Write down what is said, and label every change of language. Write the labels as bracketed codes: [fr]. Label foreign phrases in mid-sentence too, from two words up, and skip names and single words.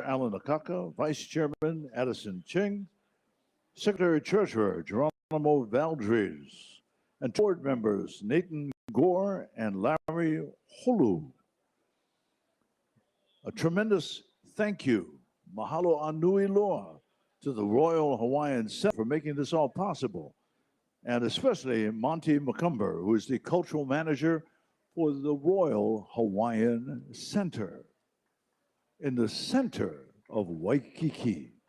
[en] Alan Akaka, Vice Chairman Addison Ching, Secretary Treasurer Geronimo Valdres, and board members Nathan Gore and Larry Holu. A tremendous thank you, [haw] mahalo anui loa, [en] to the Royal Hawaiian Center for making this all possible, and especially Monty McCumber, who is the cultural manager for the Royal Hawaiian Center in the center of Waikīkī.